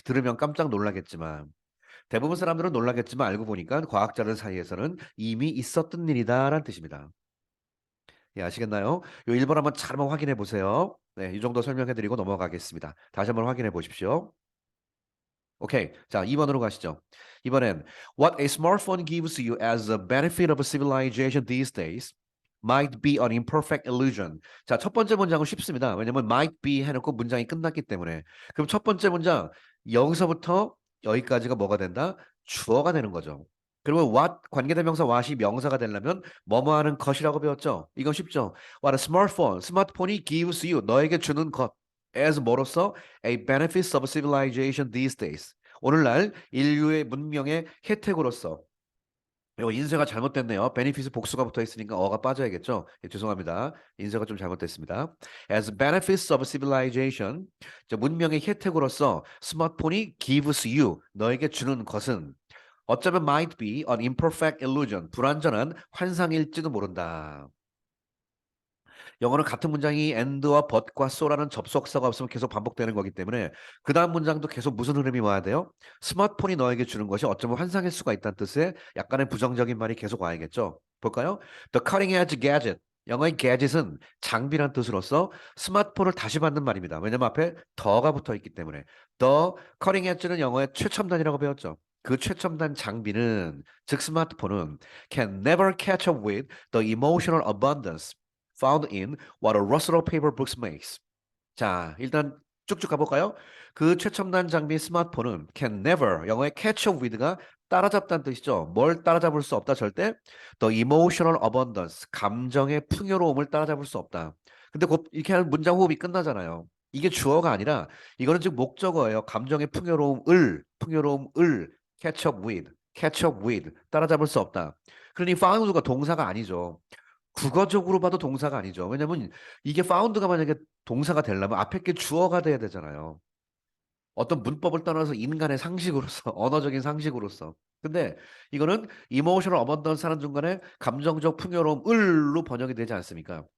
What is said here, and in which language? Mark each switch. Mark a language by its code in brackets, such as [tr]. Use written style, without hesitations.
[ko] 들으면 깜짝 놀라겠지만 대부분 사람들은 놀라겠지만 알고 보니까 과학자들 사이에서는 이미 있었던 일이다라는 뜻입니다. 예, 아시겠나요? 요 1번 한번 잘 한번 확인해 보세요. 네, 이 정도 설명해 드리고 넘어가겠습니다. 다시 한번 확인해 보십시오. 오케이. 자, 2번으로 가시죠. 이번엔 [en] What a smartphone gives you as a benefit of civilization these days might be an imperfect illusion. [ko] 자, 첫 번째 문장은 쉽습니다. 왜냐면 might be 해놓고 문장이 끝났기 때문에. 그럼 첫 번째 문장 여기서부터 여기까지가 뭐가 된다? 주어가 되는 거죠. 그러면 what 관계대명사 what이 명사가 되려면 뭐뭐 하는 것이라고 배웠죠. 이건 쉽죠. [en] What a smartphone, [ko] 스마트폰이 [en] gives you [ko] 너에게 주는 것. [en] as [ko] 뭐로서 [en] a benefits of civilization these days. [ko] 오늘날 인류의 문명의 혜택으로서 이거 인쇄가 잘못됐네요. 베네핏이 복수가 붙어 있으니까 어가 빠져야겠죠. 예, 죄송합니다. 인쇄가 좀 잘못됐습니다. [en] As benefits of civilization, [ko] 문명의 혜택으로서 스마트폰이 [en] gives you [ko] 너에게 주는 것은 어쩌면 [en] might be an imperfect illusion. [ko] 불완전한 환상일지도 모른다. 영어는 같은 문장이 and와 but과 so라는 접속사가 없으면 계속 반복되는 거기 때문에 그 다음 문장도 계속 무슨 흐름이 와야 돼요? 스마트폰이 너에게 주는 것이 어쩌면 환상일 수가 있다는 뜻의 약간의 부정적인 말이 계속 와야겠죠. [en] 볼까요? The cutting edge gadget. [ko] 영어의 gadget은 장비란 뜻으로서 스마트폰을 다시 받는 말입니다. 왜냐면 앞에 더가 붙어 있기 때문에. The cutting edge는 영어의 최첨단이라고 배웠죠. 그 최첨단 장비는 즉 스마트폰은 [en] can never catch up with the emotional abundance found in what a Russell paper books makes. [ko] 자, 일단 쭉쭉 가볼까요? 그 최첨단 장비 스마트폰은 [en] can never, [ko] 영어의 [en] catch up with [ko] 가 따라잡다는 뜻이죠. 뭘 따라잡을 수 없다 절대? [en] The emotional abundance, [ko] 감정의 풍요로움을 따라잡을 수 없다. 근데 곧 이렇게 하면 문장 호흡이 끝나잖아요. 이게 주어가 아니라 이거는 지금 목적어예요. 감정의 풍요로움을 [en] catch up with, catch up with, [ko] 따라잡을 수 없다. 그러니 found가 동사가 아니죠. 국어적으로 봐도 동사가 아니죠. 왜냐면 이게 found가 만약에 동사가 되려면 앞에 게 주어가 돼야 되잖아요. 어떤 문법을 떠나서 인간의 상식으로서, 언어적인 상식으로서. 근데 이거는 emotional abundance 하는 중간에 감정적 풍요로움을로 번역이 되지 않습니까?